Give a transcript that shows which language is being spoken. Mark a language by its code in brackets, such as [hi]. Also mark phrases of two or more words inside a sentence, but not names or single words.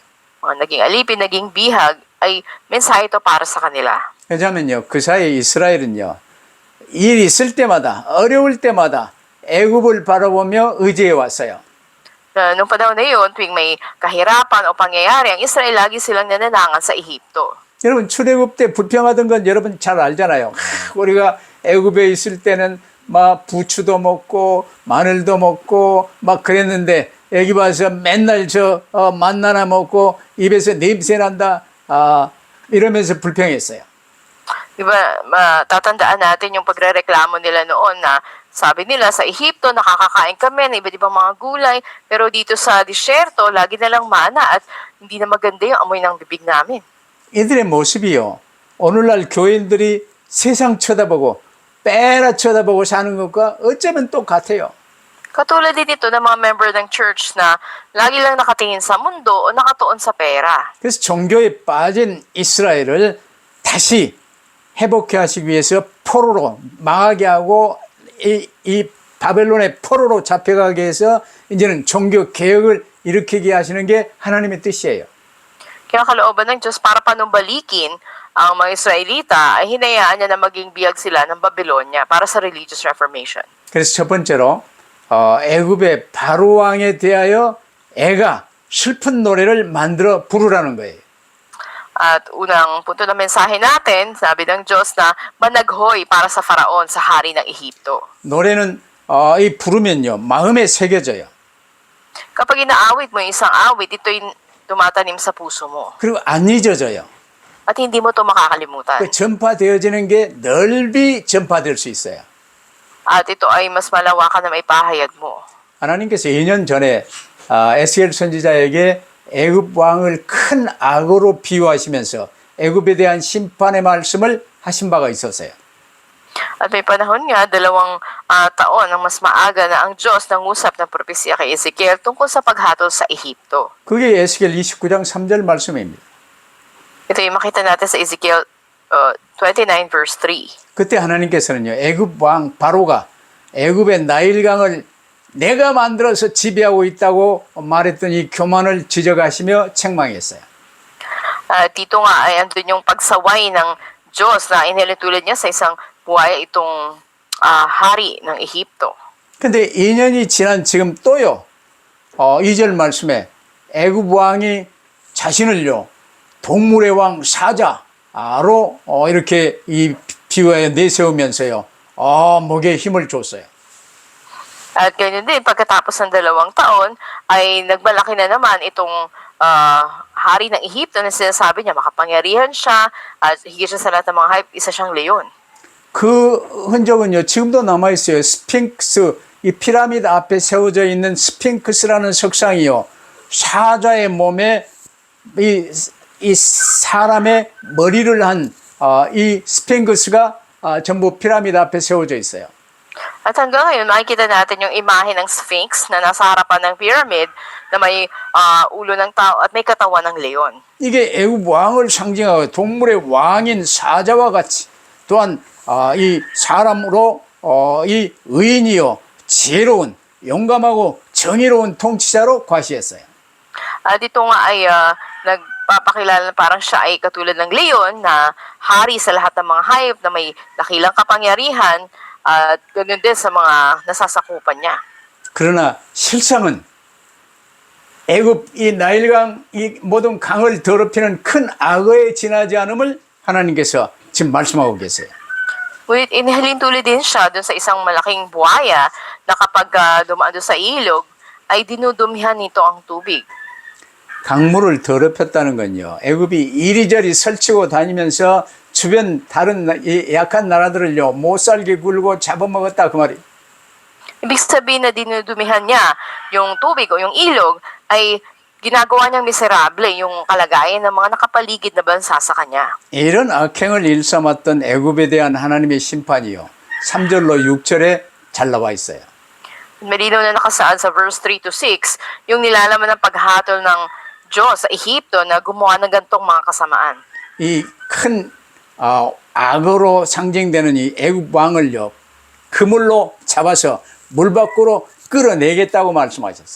[tl] Mga naging alipin, naging bihag, ay mensahe ito para sa kanila. [ko] 왜냐하면요, 그 사이에 이스라엘은요, 일 있을 때마다, 어려울 때마다 애굽을 바라보며 의지해 왔어요. [tl] Noong panahon na yun, tuwing may kahirapan o pangyayari, ang Israel lagi silang nananangan sa Ehipto. [ko] 여러분, 출애굽 때 불평하던 건 여러분 잘 알잖아요. 우리가 애굽에 있을 때는 막 부추도 먹고 마늘도 먹고 막 그랬는데 여기 와서 맨날 만나나 먹고 입에서 냄새 난다 이러면서 불평했어요. [tl] Diba, matatandaan natin yung pagrereklamo nila noon na sabi nila sa Ehipto nakakakain kami ng iba't ibang mga gulay, pero dito sa disyerto lagi na lang mana at hindi na maganda yung amoy ng bibig namin. [ko] 이들의 모습이요, 오늘날 교인들이 세상 쳐다보고 빼라 쳐다보고 사는 것과 어쩌면 똑같아요. [tl] Katulad din ito ng mga member ng church na lagi lang nakatingin sa mundo o nakatuon sa pera. [ko] 그래서 종교에 빠진 이스라엘을 다시 회복해 하시기 위해서 포로로 망하게 하고 이 바벨론의 포로로 잡혀가게 해서 이제는 종교 개혁을 일으키게 하시는 게 하나님의 뜻이에요. [tl] Kaya kalooban ng Diyos para panumbalikin ang mga Israelita ay hinayaan niya na maging biyag sila ng Babylonia para sa [en] religious reformation. [ko] 그래서 첫 번째로 애굽의 바로 왕에 대하여 애가 슬픈 노래를 만들어 부르라는 거예요. [tl] At unang punto ng mensahe natin, sabi ng Diyos na managhoy para sa Faraon sa hari ng Ehipto. [ko] 노래는 이 부르면요, 마음에 새겨져요. [tl] Kapag inaawit mo yung isang awit, ito'y tumatanim sa puso mo. [ko] 그리고 안 잊어져요. [tl] At hindi mo ito makakalimutan. [ko] 그 전파되어지는 게 넓이 전파될 수 있어요. [tl] At ito ay mas malawakan na maipahayag mo. [ko] 하나님께서 2년 전에 에스겔 선지자에게 애굽 왕을 큰 악으로 비유하시면서 애굽에 대한 심판의 말씀을 하신 바가 있었어요. [tl] At may panahon nga, 2 taon ang mas maaga na ang Diyos nangusap ng propesya kay Ezekiel tungkol sa paghatol sa Ehipto. [ko] 그게 에스겔 29장 3절 말씀입니다. [tl] Ito yung makita natin sa Ezekiel 29 verse 3. [ko] 그때 하나님께서는요, 애굽 왕 바로가 애굽의 나일강을 내가 만들어서 지배하고 있다고 말했던 이 교만을 지적하시며 책망했어요. [tl] Dito nga ay andun yung pagsaway ng Diyos na inilitulad niya sa isang buhaya itong hari ng Ehipto. [ko] 근데 2년이 지난 지금 또요, 2절 말씀에 애굽 왕이 자신을요, 동물의 왕 사자로 이렇게 이 비유하여 내세우면서요, 목에 힘을 줬어요. [tl] At ganyan din, pagkatapos ng 2 taon, ay nagmalaki na naman itong hari ng Ehipto na sinasabi niya, makapangyarihan siya, at higit siya sa lahat ng mga hype, isa siyang leon. [ko] 그 흔적은요, 지금도 남아있어요. 스핑크스, 이 피라미드 앞에 세워져 있는 스핑크스라는 석상이요, 사자의 몸에 이 사람의 머리를 한 이 스핑크스가 전부 피라미드 앞에 세워져 있어요. [tl] At hanggang ngayon, makikita natin yung imahe ng Sphinx na nasa harapan ng pyramid na may ulo ng tao at may katawan ng leon. [ko] 이게 애굽 왕을 상징하고 동물의 왕인 사자와 같이 또한 이 사람으로 이 의인이요, 지혜로운, 용감하고 정의로운 통치자로 과시했어요. [tl] At ito nga ay nagpapakilala na parang siya ay katulad ng leon na hari sa lahat ng mga hayop na may dakilang kapangyarihan at ganoon din sa mga nasasakupan niya. [ko] 그러나 실상은 애굽 이 나일강 이 모든 강을 더럽히는 큰 악어에 지나지 않음을 하나님께서 지금 말씀하고 계세요. [tl] Ngunit inihalintulad din siya dun sa isang malaking buhaya na kapag dumaan doon sa ilog, ay dinudumihan nito ang tubig. [ko] 강물을 더럽혔다는 건요. 애굽이 이리저리 설치고 다니면서 주변 다른 이 약한 나라들을요 못 살게 굴고 잡아먹었다 그 말이에요. [tl] Ibig sabihin na dinudumihan niya yung tubig o yung ilog ay ginagawa niyang miserable yung kalagayan ng mga nakapaligid na bansa sa kanya. [ko] 이런 악행을 일삼았던 애굽에 대한 하나님의 심판이요. 3절로 6절에 잘 나와 있어요. [tl] Malinaw na nakasaad sa verse 3 to 6 yung nilalaman ng paghatol ng Diyos sa Ehipto na gumawa ng gantong mga kasamaan. [ko] 이 큰 악어로 상징되는 이 애굽 왕을요. 그물로 잡아서 물 밖으로 끌어내겠다고 말씀하셨어요.